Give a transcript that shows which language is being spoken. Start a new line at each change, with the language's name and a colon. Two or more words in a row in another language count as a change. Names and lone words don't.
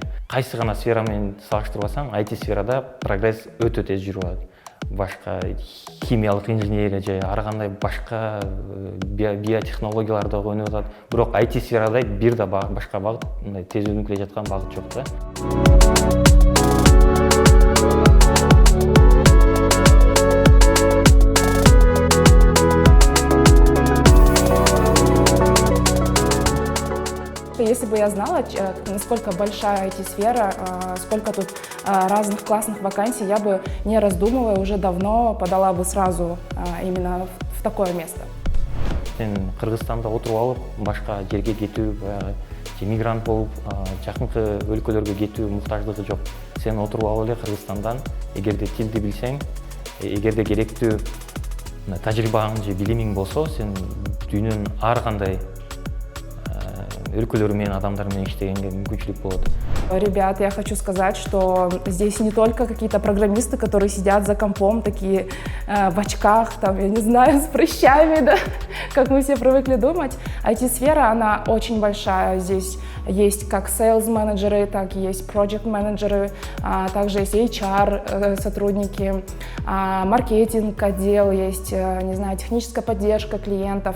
Kyrgyz: Кайсы гана сфера менен салыштырбасаң, IT сферада прогресс өтө тез жүрүп атат. Башка химиялык инженерия же ар кандай башка биотехнологияларда ойноп атат. Бирок IT сферада бир да башка багыт, мындай тез өнүгүп келе жаткан багыт жок да.
Russian: Если бы я знала, насколько большая IT-сфера, сколько тут разных классных вакансий, я бы, не раздумывая, уже давно подала бы сразу именно в такое место.
Kyrgyz: Сен Кыргызстанда отуруп алып, башка жерге кетүү, мигрант болуп, жакынкы өлкөлөргө кетүү муктаждыгы жок. Сен отуруп алып эле Кыргызстандан, эгерде тилди билсең, эгерде керектүү тажрыйбаң же билимиң болсо, сен дүйнөнүн ар кандай өлкөлөр менен, адамдар менен иштегенге мүмкүнчүлүк болот.
Russian: Ребят, я хочу сказать, что здесь не только какие-то программисты, которые сидят за компом, такие в очках, там, я не знаю, с прыщами, да, как мы все привыкли думать. IT-сфера, она очень большая. Здесь есть как sales-менеджеры, так и есть project-менеджеры, также есть HR-сотрудники, маркетинг-отдел, есть, не знаю, техническая поддержка клиентов.